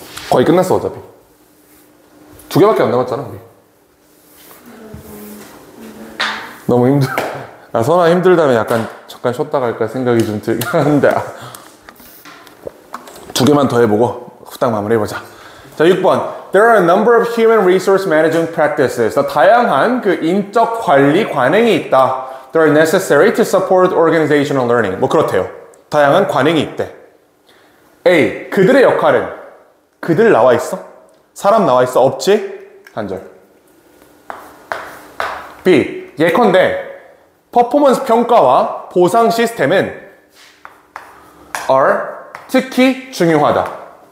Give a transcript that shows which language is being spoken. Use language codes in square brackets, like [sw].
[ko] 거의 끝났어 어차피. 2개밖에 안 남았잖아 우리. 너무 힘들어. 야, 선아 힘들다면 약간 잠깐 쉬었다 갈까 생각이 좀 들긴 하는데 2개만 더 해보고 후딱 마무리해보자. 자, 6번. [en] There are a number of human resource management practices. [ko] 다양한 그 인적 관리 관행이 있다. [en] They are necessary to support organizational learning. [ko] 뭐 그렇대요. 다양한 관행이 있대. A. 그들의 역할은 그들 나와 있어? 사람 나와 있어? 없지? 단절. B. 예컨대 퍼포먼스 평가와 보상 시스템은 are 특히 중요하다.